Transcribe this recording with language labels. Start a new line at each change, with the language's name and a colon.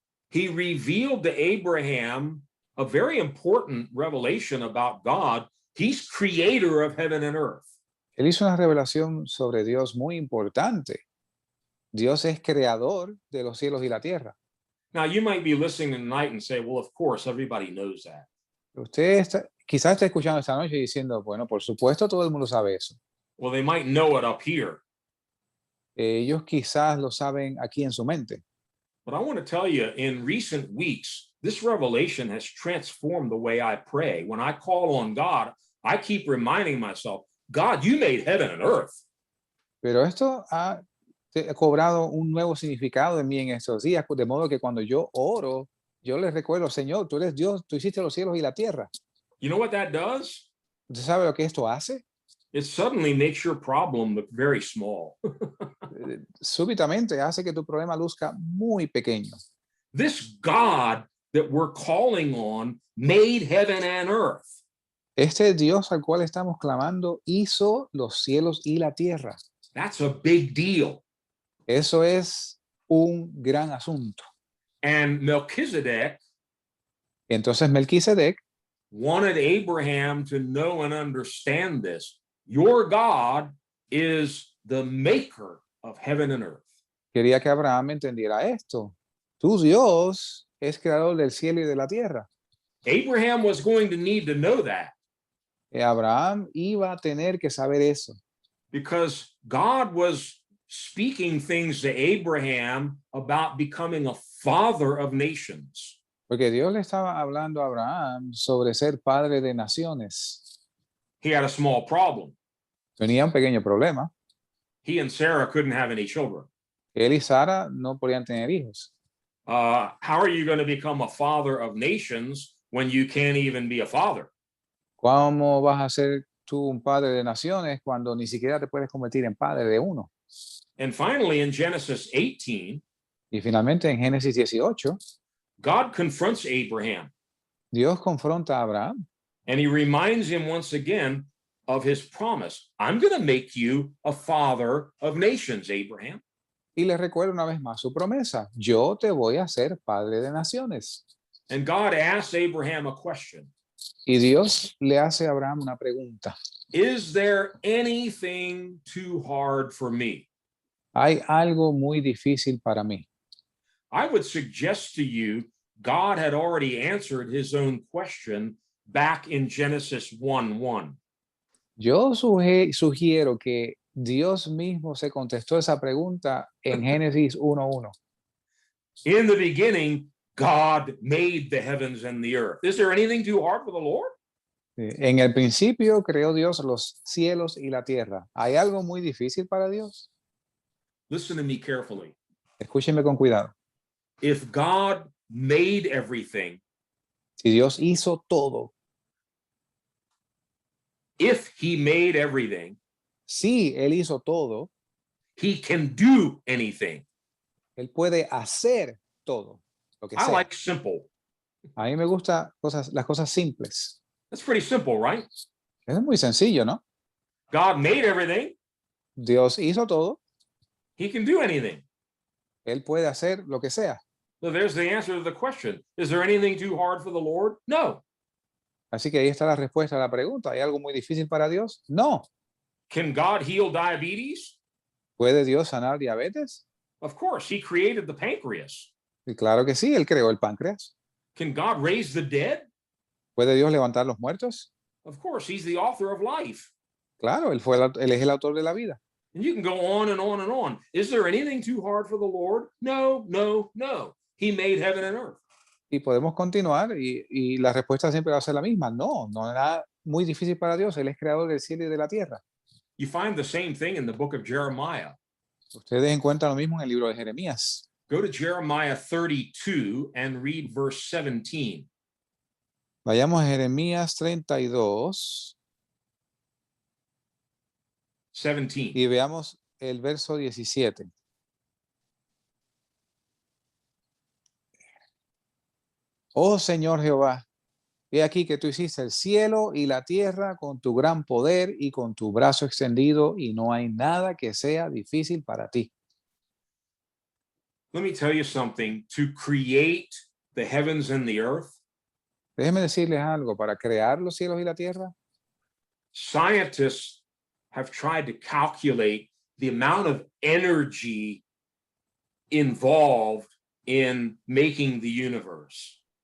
English: he revealed to Abraham a very important revelation about God. He's creator of heaven and earth.
Spanish: él hizo una revelación sobre Dios muy importante. Dios es creador de los cielos y la tierra.
English: Now, you might be listening tonight and say, well, of course, everybody knows that.
Spanish: Usted quizás esté escuchando esta noche diciendo, bueno, por supuesto todo el mundo sabe eso.
English: Well, they might know it up here.
Spanish: Ellos quizás lo saben aquí en su mente.
English: But I want to tell you, in recent weeks, this revelation has transformed the way I pray. When I call on God, I keep reminding myself, God, you made heaven and earth.
Spanish: Pero esto ha cobrado un nuevo significado en mí en estos días, de modo que cuando yo oro, yo les recuerdo, Señor, tú eres Dios, tú hiciste los cielos y la tierra.
English: You know what that does?
Spanish: ¿Usted sabe lo que esto hace?
English: It suddenly makes your problem look very small.
Spanish: Súbitamente hace que tu problema luzca muy pequeño.
English: This God that we're calling on made heaven and earth.
Spanish: Este Dios al cual estamos clamando hizo los cielos y la tierra.
English: That's a big deal.
Spanish: Eso es un gran asunto.
English: And Melchizedek
Spanish: Entonces Melquisedec
English: wanted Abraham to know and understand this. Your God is the maker of heaven and earth.
Spanish: quería que Abraham entendiera esto. Tu Dios es creador del cielo y de la tierra.
English: Abraham was going to need to know that
Spanish: Abraham iba a tener que saber eso,
English: because God was speaking things to Abraham about becoming a father of nations.
Spanish: porque Dios le estaba hablando a Abraham sobre ser padre de naciones.
English: He had a small problem.
Spanish: Tenía un pequeño problema.
English: He and Sarah couldn't have any children.
Spanish: Él y Sara no podían tener hijos.
English: How are you going to become a father of nations when you can't even be a father?
Spanish: ¿Cómo vas a ser tú un padre de naciones cuando ni siquiera te puedes convertir en padre de uno?
English: And finally, in Genesis 18,
Spanish: Y finalmente en Génesis 18,
English: God confronts Abraham
Spanish: Dios confronta a Abraham
English: and he reminds him once again of his promise. I'm going to make you a father of nations, Abraham.
Spanish: y le recuerda una vez más su promesa. Yo te voy a ser padre de naciones.
English: And God asks Abraham a question.
Spanish: Y Dios le hace a Abraham una pregunta.
English: Is there anything too hard for me?
Spanish: Hay algo muy difícil para mí.
English: I would suggest to you, God had already answered his own question back in Genesis 1:1.
Spanish: Yo sugiero que Dios mismo se contestó esa pregunta en Génesis 1:1.
English: In the beginning, God made the heavens and the earth. Is there anything too hard for the Lord?
Spanish: En el principio creó Dios los cielos y la tierra. ¿Hay algo muy difícil para Dios?
English: Listen to me carefully.
Spanish: Escúcheme con cuidado.
English: If God made everything,
Spanish: Si Dios hizo todo,
English: if he made everything,
Spanish: si Él hizo todo,
English: he can do anything.
Spanish: Él puede hacer todo lo que
English: I
Spanish: sea.
English: like simple.
Spanish: A mí me gustan las cosas simples.
English: That's pretty simple, right?
Spanish: Es muy sencillo, ¿no?
English: God made everything.
Spanish: Dios hizo todo,
English: He can do anything.
Spanish: Él puede hacer lo que sea.
English: So there's the answer to the question. Is there anything too hard for the Lord? No.
Spanish: Así que ahí está la respuesta a la pregunta. ¿Hay algo muy difícil para Dios? No.
English: Can God heal diabetes?
Spanish: ¿Puede Dios sanar diabetes?
English: Of course, he created the pancreas.
Spanish: Y claro que sí, Él creó el páncreas.
English: Can God raise the dead?
Spanish: ¿Puede Dios levantar los muertos?
English: Of course, he's the author of life.
Spanish: Claro, Él es el autor de la vida.
English: And you can go on and on and on. Is there anything too hard for the Lord? No, no, no. He made heaven and earth.
Spanish: Y podemos continuar y la respuesta siempre va a ser la misma. No, no es nada muy difícil para Dios. Él es creador del cielo y de la tierra.
English: You find the same thing in the book of Jeremiah.
Spanish: Ustedes encuentran lo mismo en el libro de Jeremías.
English: Go to Jeremiah 32 and read verse 17.
Spanish: Vayamos a Jeremías 32 17. y veamos el verso 17. Oh Señor Jehová, he aquí que tú hiciste el cielo y la tierra con tu gran poder y con tu brazo extendido, y no hay nada que sea difícil para ti.
English: Let me tell you something. To create the heavens and the earth,
Spanish: Déjenme decirles algo, para crear los cielos y la tierra,
English: scientists have tried to calculate the amount of energy involved in making the universe.